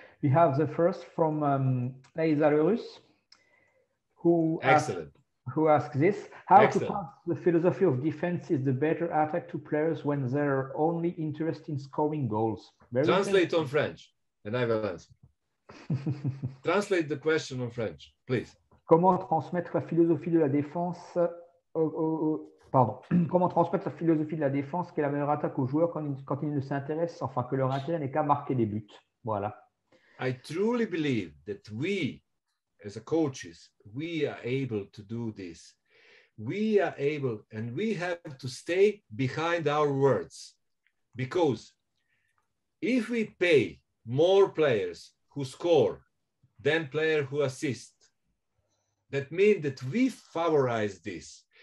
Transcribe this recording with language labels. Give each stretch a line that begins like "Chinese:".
English: We have the first from Lazarus, who asks this: how to pass the philosophy of defense is the better attack to players when they're only interested in scoring goals? Translate on French, and I will answer. Translate the question en French, please.
French: Comment transmettre la philosophie de la défense Comment transmettre la philosophie de la défense qui est la meilleure attaque aux joueurs quand ils ne s'intéressent, enfin que leur intérêt n'est qu'à marquer des buts. Voilà.
English: I truly believe that we, as a coaches, we are able to do this. We are able, and we have to stay behind our words, because if we pay more players who score than players who assist, that means that we favorize this.